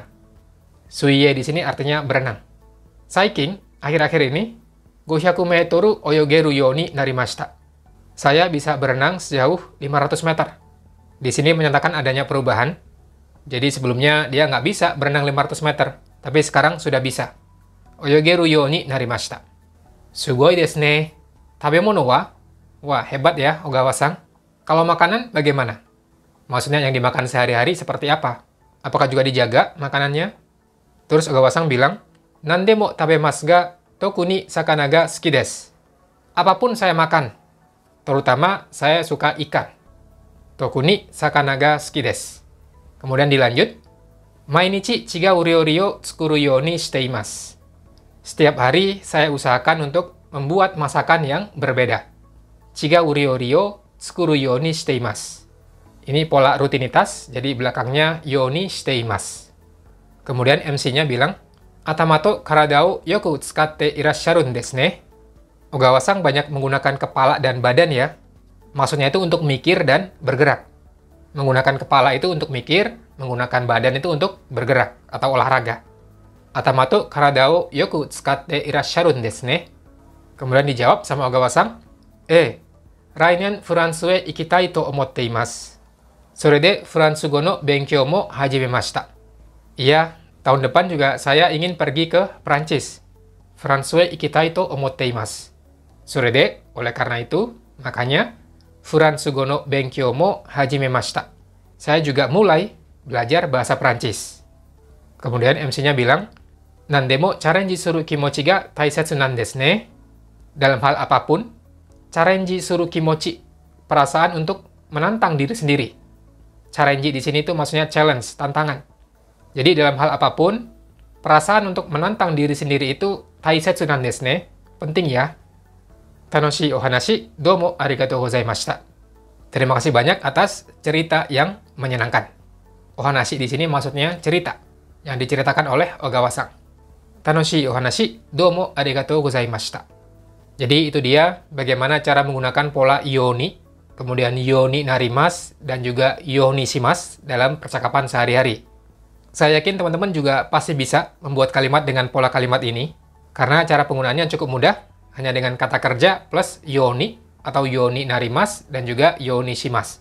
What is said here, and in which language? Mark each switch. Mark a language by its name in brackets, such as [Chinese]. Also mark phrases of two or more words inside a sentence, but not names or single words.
[Indonesian] Suiie di sini artinya berenang. [Japanese] Saikin, [Indonesian] akhir-akhir ini, [Japanese] 500メートル泳げるようになりました. [Indonesian] Saya bisa berenang sejauh 500 meter. Di sini menyatakan adanya perubahan. Jadi sebelumnya dia nggak bisa berenang 500 meter, tapi sekarang sudah bisa. [Japanese] 泳げるようになりました. すごいですね. 食べ物は? [Indonesian] Wah, hebat ya, Ogawa-san. Kalau makanan, bagaimana? Maksudnya yang dimakan sehari-hari seperti apa? Apakah juga dijaga makanannya? Terus Ogawa-san bilang, [Japanese] 何でも食べますが特に魚が好きです. [Indonesian] Apapun saya makan, terutama saya suka ikan. [Japanese] 特に魚が好きです. [Indonesian] Kemudian dilanjut, [Japanese] 毎日違う料理を作るようにしています. [Indonesian] Setiap hari saya usahakan untuk membuat masakan yang berbeda. [Japanese] 違う料理を作るようにしています. [Indonesian] Ini pola rutinitas, jadi belakangnya [Japanese] ようにしています. [Indonesian] Kemudian MC-nya bilang, [Japanese] 頭と体をよく使っていらっしゃるんですね. [Indonesian] Ogawa-san banyak menggunakan kepala dan badan ya. Maksudnya itu untuk mikir dan bergerak. Menggunakan kepala itu untuk mikir, menggunakan badan itu untuk bergerak atau olahraga. [Japanese] 頭と体をよく使っていらっしゃるんですね. [Indonesian] Kemudian dijawab sama Ogawa-san, [Japanese] 来年フランスへ行きたいと思っています. それでフランス語の勉強も始めました. [Indonesian] Iya, tahun depan juga saya ingin pergi ke Prancis. [Japanese] フランスへ行きたいと思っています. それで, [Indonesian] oleh karena itu, makanya [Japanese] フランス語の勉強も始めました. [Indonesian] Saya juga mulai belajar bahasa Prancis. Kemudian MC-nya bilang, [Japanese] 何でもチャレンジする気持ちが大切なんですね. [Indonesian] Dalam hal apapun, [Japanese] チャレンジする気持ち, [Indonesian] perasaan untuk menantang diri sendiri. Challenge di sini itu maksudnya challenge, tantangan. Jadi dalam hal apapun, perasaan untuk menantang diri sendiri itu [Japanese] 大切なんですね, [Indonesian] penting ya. [Japanese] 楽しいお話、どうもありがとうございました. [Indonesian] Terima kasih banyak atas cerita yang menyenangkan. Ohanashi di sini maksudnya cerita yang diceritakan oleh Ogawa-san. [Japanese] 楽しいお話、どうもありがとうございました. [Indonesian] Jadi itu dia bagaimana cara menggunakan pola yoni, kemudian [Japanese] ようになります, [Indonesian] dan juga [Japanese] ようにします [Indonesian] dalam percakapan sehari-hari. Saya yakin teman-teman juga pasti bisa membuat kalimat dengan pola kalimat ini, karena cara penggunaannya cukup mudah, hanya dengan kata kerja plus yoni atau [Japanese] ようになります [Indonesian] dan juga [Japanese] ようにします.